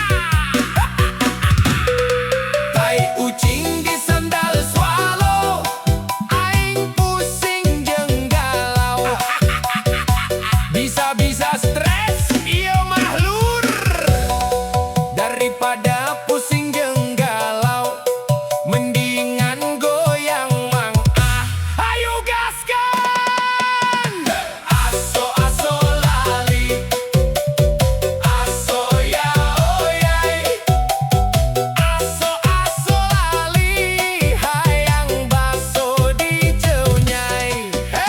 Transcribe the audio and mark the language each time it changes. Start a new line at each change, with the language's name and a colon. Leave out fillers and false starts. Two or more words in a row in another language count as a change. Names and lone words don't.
Sundanese: tai ucing di sandal swallow aing pusing jeung galau bisa-bisa stres ieu mah lur daripada pusing jeung galau mendingan goyang mang
Indonesian: ayo gaskan
Sundanese: aso lali aso ya oyai aso lali hayang baso di ceunyai